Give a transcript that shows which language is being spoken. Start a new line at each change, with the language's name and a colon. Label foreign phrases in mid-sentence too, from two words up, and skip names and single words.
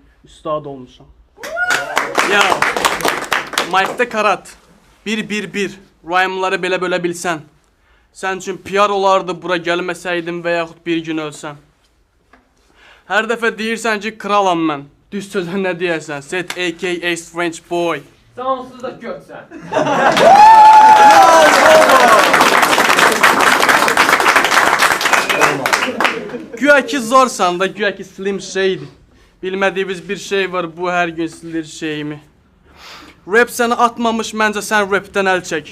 Azerbaijani: Üstad olmuşam. Ya, Mike'da Karat. 1-1-1, rhyme'ları belə bölə bilsən. Sən üçün PR olardı bura gəlməsəydin və yaxud bir gün ölsən. Hər dəfə deyirsən ki, kralam mən. Düz sözə nə deyərsən?
English: Set a.k.a. French boy.
Azerbaijani: Sən onsuz da götsən. Güya ki zorsan da, güya ki slim şeydir. Bilmədiyimiz bir şey var, bu hər gün silir şeyimi. Rap səni atmamış, məncə sən rapdən əl çək.